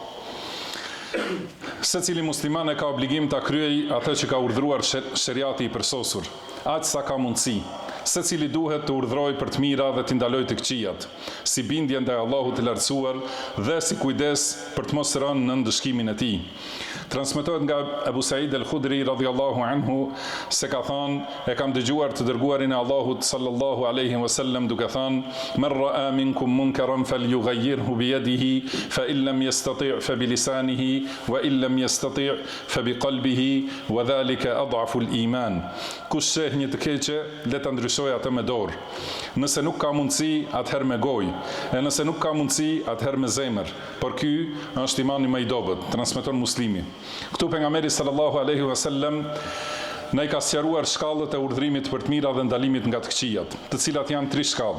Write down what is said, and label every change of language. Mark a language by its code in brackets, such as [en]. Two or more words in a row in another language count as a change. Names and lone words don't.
[sq] Secili musliman e ka obligim ta kryej atë që ka urdhëruar sheriati i përsosur, aq sa ka mundësi. Secili duhet të urdhrojë për të mira dhe të ndalojë të këqijat, si bindje ndaj Allahut të lartësuar dhe si kujdes për të mos rënë në ndëshkimin e tij. Transmetohet nga Abu Said al-Khudri [ar] رضي الله عنه [sq] se ka thënë: "E kam dëgjuar të dërguarin e Allahut [ar] صلى الله عليه وسلم [sq] duke thënë: [ar] "من رأى منكم منكرا فليغيره بيده فإن لم يستطع فبلسانه وإن لم يستطع فبقلبه وذلك أضعف الإيمان." [sq] Kush sheh një të keqe, le ta ndryshojë atë me dorë. Nëse nuk ka mundësi, atëherë me gojë. E nëse nuk ka mundësi, atëherë me zemër. Por ky është imani më i dobët, transmeton Muslimi. Këtu pejgamberi [ar] صلى الله عليه وسلم [sq] na i ka sqaruar shkallët e urdhrimit për të mira dhe ndalimit nga të këqijat, të cilat janë 3 shkallë.